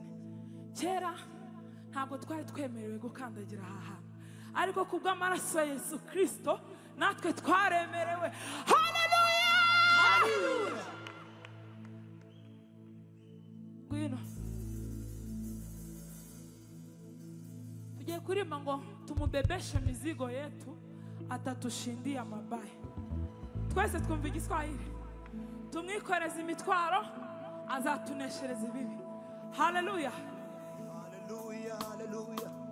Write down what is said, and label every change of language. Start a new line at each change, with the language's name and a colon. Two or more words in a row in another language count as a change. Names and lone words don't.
Kinyarwanda: Kera ntabwo twari twemerewe gukandagira aha hantu, ariko kubw'amaraso ya Yesu Kristo natwe twaremerewe. Haleluya, haleluya. Ngwino tugiye kurimba ngo tumubebeshe
Swahili: mizigo yetu atatushindia mabaya.
Kinyarwanda: Twese twumva igiswahili. Tumwikoreze imitwaro azatuneshereza ibibi. Haleluya. Haleluya, haleluya.